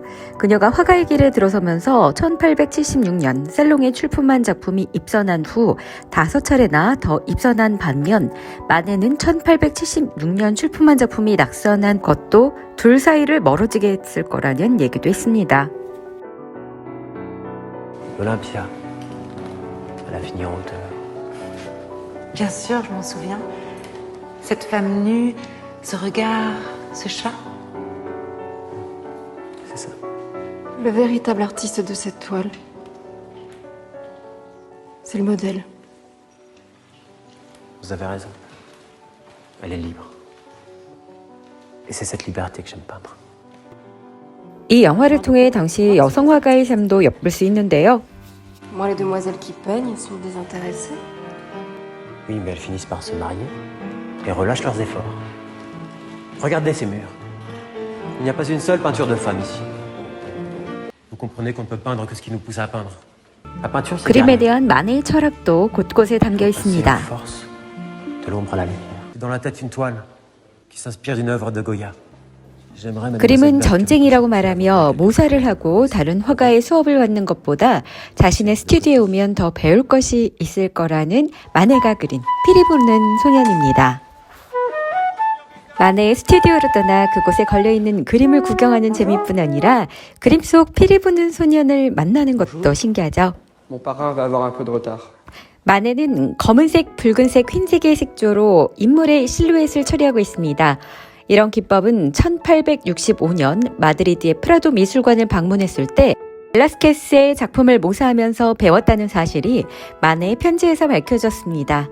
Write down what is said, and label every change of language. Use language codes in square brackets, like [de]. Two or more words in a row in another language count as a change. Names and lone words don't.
[ko] 그녀가 화가의 길에 들어서면서 1876년 살롱에 출품한 작품이 입선한 후 5차례나 더 입선한 반면 마네는 1876년 출품한 작품이 낙선한 것도 둘 사이를 멀어지게 했을 거라는 얘기도 했습니다. [fr] Olympia, elle a fini en hauteur. Bien sûr, je m'en souviens. Cette femme nue, ce regard, ce chat. C'est ça. Le véritable artiste de cette toile, c'est le modèle. Vous avez raison. Elle est libre. Et c'est cette liberté que j'aime peindre. [ko] 이 영화를 통해 당시 여성 화가의 삶도 엿볼 수 있는데요. [fr] Moi, les demoiselles qui peignent sont désintéressées. Oui, mais elles finissent par se marier et relâchent leurs efforts. Regardez ces murs. Il n'y a pas une seule peinture de femme ici. Vous comprenez qu'on ne peut peindre que ce qui nous pousse à peindre. La peinture, c'est [ko] 그림에 대한 마네의 철학도 곳곳에 담겨 [fr] c'est [ko] 있습니다. [fr] la force de l'ombre à la lumière. C'est dans la tête une toile qui s'inspire d'une œuvre de Goya. J'aimerais mademoiselle [ko] 그림은 Berthe 전쟁이라고 말하며 모사를 하고 다른 화가의 수업을 받는 것보다 자신의 스튜디오에 오면 더 배울 것이 있을 거라는 마네가 그린 피리 부는 소년입니다. 마네의 스튜디오로 떠나 그곳에 걸려있는 그림을 구경하는 재미뿐 아니라 그림 속 피리 부는 소년을 만나는 것도 신기하죠. [fr] Mon parrain va avoir un peu de retard. [ko] 마네는 검은색, 붉은색, 흰색의 색조로 인물의 실루엣을 처리하고 있습니다. 이런 기법은 1865년 마드리드의 프라도 미술관을 방문했을 때 벨라스케스의 작품을 모사하면서 배웠다는 사실이 마네의 편지에서 밝혀졌습니다.